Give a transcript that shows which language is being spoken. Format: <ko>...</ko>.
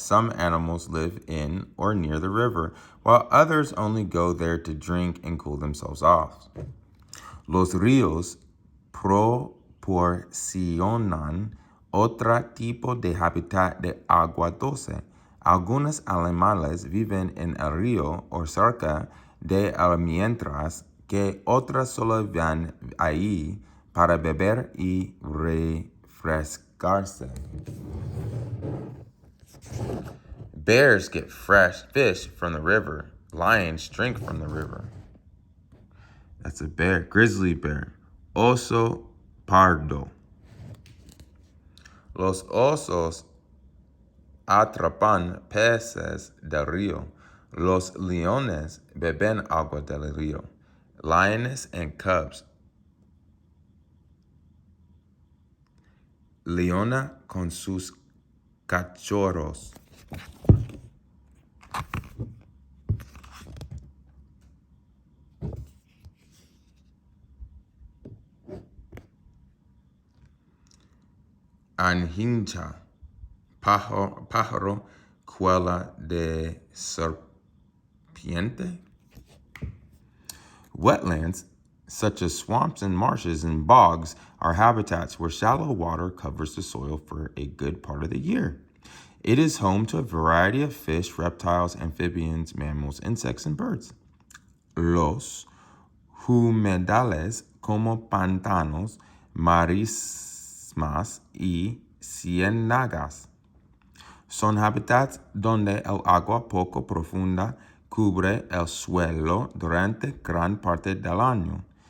<en>Some animals live in or near the river, while others only go there to drink and cool themselves off.</en> <es>Los ríos proporcionan otro tipo de hábitat de agua dulce. Algunos animales viven en el río o cerca de él, mientras que otros solo van ahí para beber y refrescarse.</es> <en>Bears get fresh fish from the river. Lions drink from the river. That's a bear. Grizzly bear.</en> <es>Oso pardo. Los osos atrapan peces del río. Los leones beben agua del río.</es> <en>Lioness and cubs.</en> <es>Leona con sus cachorros. Anhincha, pájaro, cuela de serpiente.</es> <en>Wetlands, such as swamps and marshes and bogs, are habitats where shallow water covers the soil for a good part of the year. It is home to a variety of fish, reptiles, amphibians, mammals, insects, and birds.</en> <es>Los humedales como pantanos, marismas y ciénagas son hábitats donde el agua poco profunda cubre el suelo durante gran parte del año.</es>